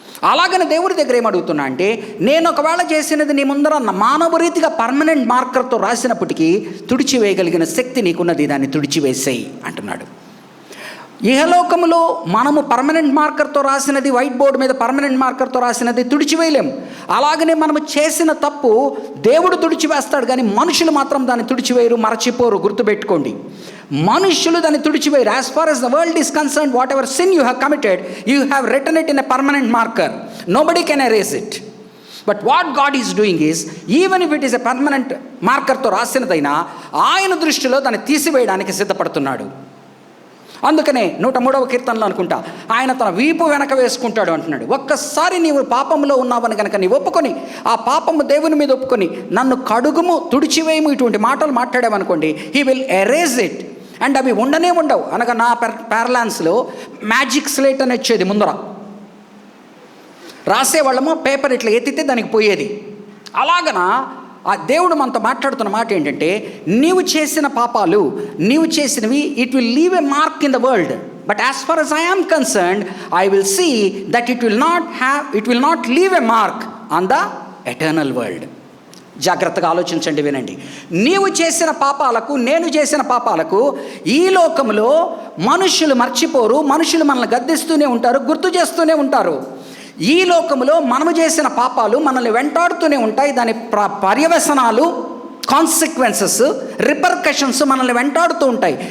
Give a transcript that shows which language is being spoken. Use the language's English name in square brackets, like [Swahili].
[Telugu] అలాగనే దేవుడి దగ్గర ఏమడుగుతున్నా అంటే నేను ఒకవేళ చేసినది నీ ముందర మానవ రీతిగా పర్మనెంట్ మార్కర్తో రాసినప్పటికీ తుడిచివేయగలిగిన శక్తి నీకున్నది, దాన్ని తుడిచివేసేయి అంటున్నాడు. ఇహలోకములో మనము పర్మనెంట్ మార్కర్తో రాసినది, వైట్ బోర్డు మీద పర్మనెంట్ మార్కర్తో రాసినది తుడిచివేయలేము. అలాగనే మనము చేసిన తప్పు దేవుడు తుడిచివేస్తాడు, కానీ మనుషులు మాత్రం దాన్ని తుడిచివేయరు, మరచిపోరు. గుర్తుపెట్టుకోండి, మనుషులు దాన్ని తుడిచివేయరు. [English] As far as the world is concerned, whatever sin you have committed, you have written it in a permanent marker. Nobody can erase it. But what God is doing is, even if it is a permanent [Telugu] మార్కర్తో రాసినదైనా ఆయన దృష్టిలో దాన్ని తీసివేయడానికి సిద్ధపడుతున్నాడు. అందుకనే 103వ కీర్తనలో అనుకుంటా ఆయన తన వీపు వెనక వేసుకుంటాడు అంటున్నాడు. ఒక్కసారి నీవు పాపంలో ఉన్నావని కనుక నీవు ఒప్పుకొని, ఆ పాపము దేవుని మీద ఒప్పుకొని నన్ను కడుగుము, తుడిచివేయము, ఇటువంటి మాటలు మాట్లాడామనుకోండి, [English] He will erase it. [Telugu] And అవి ఉండవు. అనగా నా ప్యారలాన్స్లో మ్యాజిక్ స్లేట్ అని వచ్చేది, ముందర రాసేవాళ్ళము, పేపర్ ఇట్లా ఎత్తితే దానికి పోయేది. అలాగనా ఆ దేవుడు మనతో మాట్లాడుతున్న మాట ఏంటంటే నీవు చేసిన పాపాలు, నీవు చేసినవి, [English] It will leave a mark in the world. But as far as I am concerned, I will see that it will not leave a mark on the eternal world. [Telugu] జాగ్రత్తగా ఆలోచించండి, వినండి. నీవు చేసిన పాపాలకు, నేను చేసిన పాపాలకు ఈ లోకంలో మనుషులు మర్చిపోరు. మనుషులు మనల్ని గద్దిస్తూనే ఉంటారు, గుర్తు చేస్తూనే ఉంటారు. ఈ లోకంలో మనము చేసిన పాపాలు మనల్ని వెంటాడుతూనే ఉంటాయి. దాని పర్యవసనాలు, కాన్సిక్వెన్సెస్, రిపర్కషన్స్ మనల్ని వెంటాడుతూ ఉంటాయి.